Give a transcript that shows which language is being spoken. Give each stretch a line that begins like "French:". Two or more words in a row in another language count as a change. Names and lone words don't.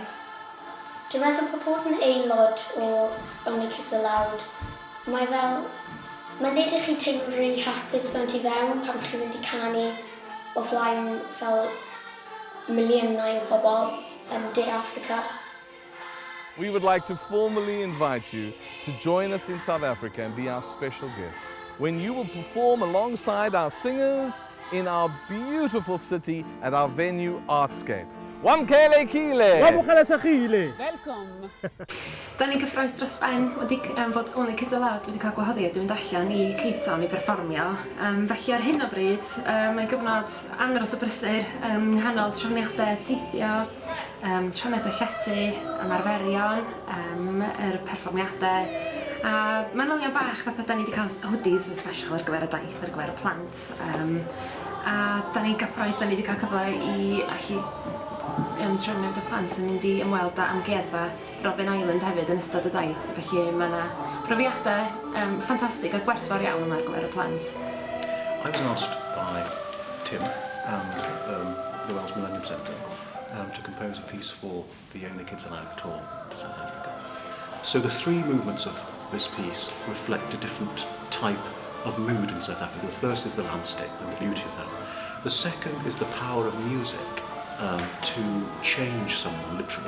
Welsh: Dwi'n meddwl bod yn aelod o Only Kids Aloud, mae'n neud i chi teimlo'n rili hapus mewn tu fewn pan chi'n mynd i canu o flaen fel miliynau o bobl yn De Affrica.
English: We would like to formally invite you to join us in South Africa and be our special guests, when you will perform alongside our singers in our beautiful city at our venue Artscape.
Xhosa: Wamkele Kile! Wamkele Sakile!
English: Welcome!
Welsh: Da ni'n cyffroes dros ben wedi fod Only Kids Aloud wedi cael gwahoddiad i fynd allan i Cape Town i perfformio. Felly ar hyn o bryd, mae'n gyfnod andros o brysur nghanol trefniadau teithio, trefniadau llety, ymarferion, yr perfformiadau. A manylion bach fatha da ni wedi cael hoodies yn special ar gyfer y daith, ar gyfer y plant. A da ni'n gyffroes, da ni wedi cael cyfle i allu trefniad y plant yn mynd i ymweld â amgueddfa Robin Island hefyd yn ystod y daith. Felly mae yna profiadau ffantastig a gwerthfawr iawn yma ar gyfer y plant.
English: I was asked by Tim and the Millennium Cymru to compose a piece for the Only Kids Aloud tour to South Africa. So the three movements of this piece reflect a different type of mood in South Africa. The first is the landscape and the beauty of that. The second is the power of music to change someone, literally.